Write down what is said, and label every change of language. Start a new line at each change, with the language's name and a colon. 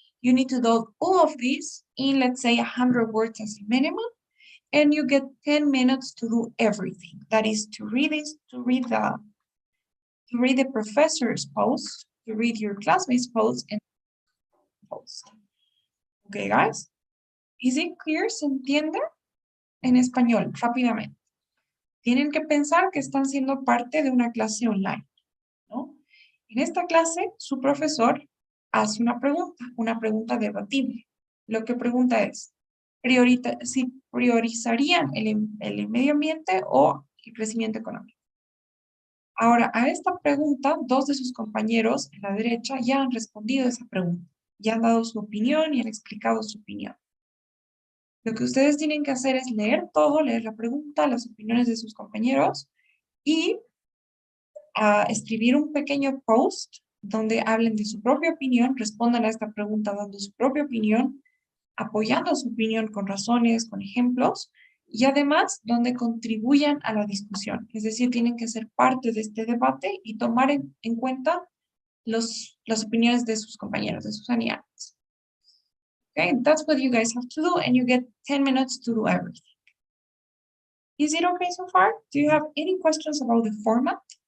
English: You need to do all of this in, let's say, 100 words as a minimum, and you get 10 minutes to do everything. That is to read this, to read the professor's post, to read your classmates' post, and post. Okay, guys? Is it clear?
Spanish: ¿Se entiende? En español, rápidamente. Tienen que pensar que están siendo parte de una clase online, ¿no? En esta clase, su profesor hace una pregunta debatible. Lo que pregunta es, si priorizarían el medio ambiente o el crecimiento económico. Ahora, a esta pregunta, dos de sus compañeros en la derecha ya han respondido a esa pregunta, ya han dado su opinión y han explicado su opinión. Lo que ustedes tienen que hacer es leer todo, leer la pregunta, las opiniones de sus compañeros y escribir un pequeño post donde hablen de su propia opinión, respondan a esta pregunta dando su propia opinión, apoyando su opinión con razones, con ejemplos, y además donde contribuyan a la discusión. Es decir, tienen que ser parte de este debate y tomar en cuenta las opiniones de sus compañeros, de sus aliados.
English: Okay, that's what you guys have to do, and you get 10 minutes to do everything. Is it okay so far? Do you have any questions about the format?